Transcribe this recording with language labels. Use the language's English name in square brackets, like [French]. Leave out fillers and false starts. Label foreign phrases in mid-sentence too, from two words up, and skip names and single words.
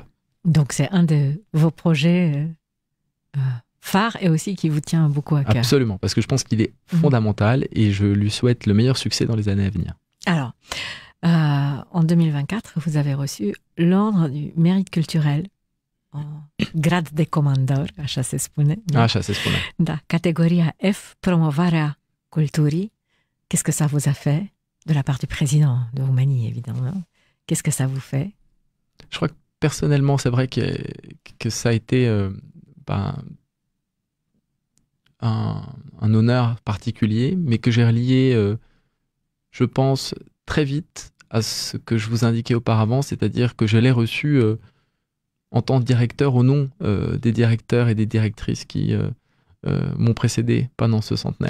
[French] Donc c'est un de vos projets phares et aussi qui vous tient beaucoup à cœur. Absolument, parce que je pense qu'il est fondamental et je lui souhaite le meilleur succès dans les années à venir. Alors, en 2024, vous avez reçu l'ordre du mérite culturel en [Romanian] grad de comandor, așa se spune. Așa se spune. Da, catégoria F, promovarea culturii. [French] Qu'est-ce que ça vous a fait de la part du président de Roumanie, évidemment? Qu'est-ce que ça vous fait? Je crois que personnellement, c'est vrai que ça a été un honneur particulier, mais que j'ai relié, je pense, très vite à ce que je vous indiquais auparavant, c'est-à-dire que je l'ai reçu en tant que directeur au nom des directeurs et des directrices qui m'ont précédé pendant ce centenaire.